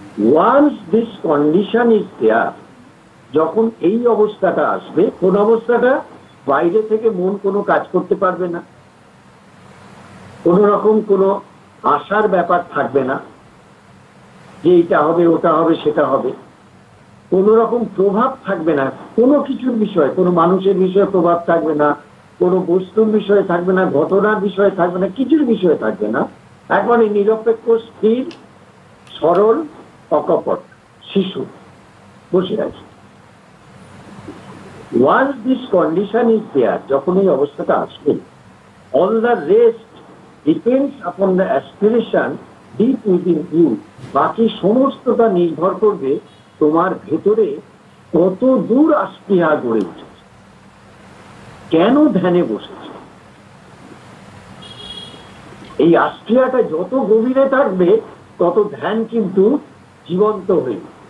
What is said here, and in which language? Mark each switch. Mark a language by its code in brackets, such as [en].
[en] once this condition is there, [bn] যখন এই অবস্থাটা আসবে, কোন অবস্থাটা, বাইরে থেকে মন কোনো কাজ করতে পারবে না, কোন রকম কোনো আশার ব্যাপার থাকবে না যে এটা হবে ওটা হবে সেটা হবে, কোন রকম প্রভাব থাকবে না কোনো কিছুর বিষয়, কোনো মানুষের বিষয়ে প্রভাব থাকবে না, কোনো বস্তুর বিষয়ে থাকবে না, ঘটনার বিষয়ে থাকবে না, কিছুর বিষয়ে থাকবে না। একবারে নিরপেক্ষ, স্থির, সরল, অকপট শিশু বসে আছে। [en] Once this condition is there, [bn] যখন এই অবস্থাটা আসবে, [en] all the rest depends upon the aspiration deep within you. [bn] বাকি সমস্তটা নির্ভর করবে তোমার ভেতরে কত দূর আস্পিহা গড়ে উঠেছে, কেন ধ্যানে বসেছে। এই আস্পিহাটা যত গভীরে থাকবে তত ধ্যান কিন্তু জীবন্ত হয়ে।